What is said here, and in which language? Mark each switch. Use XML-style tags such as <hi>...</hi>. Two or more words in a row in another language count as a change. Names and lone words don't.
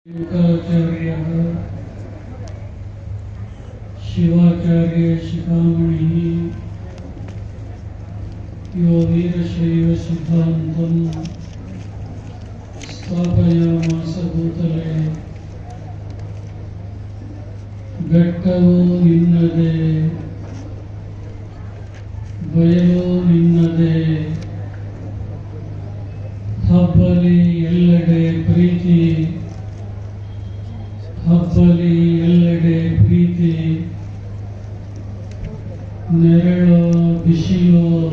<sa>युगाचार्यः शिवाचार्य शिखामणिः यो वीरशैव सिद्धान्तं स्थापयामास भूतले</sa> <kn>ಬೆಟ್ಟವೂ ನಿನ್ನದೇ ಬಯಲು ನಿನ್ನದೇ ಹಬ್ಬಲಿ ಎಲ್ಲೆಡೆ ಪ್ರೀತಿ ಹಬ್ಬಲಿ ಎಲ್ಲೆಡೆ ಪ್ರೀತಿ ನೆರಳು ಬಿಸಿಲು</kn>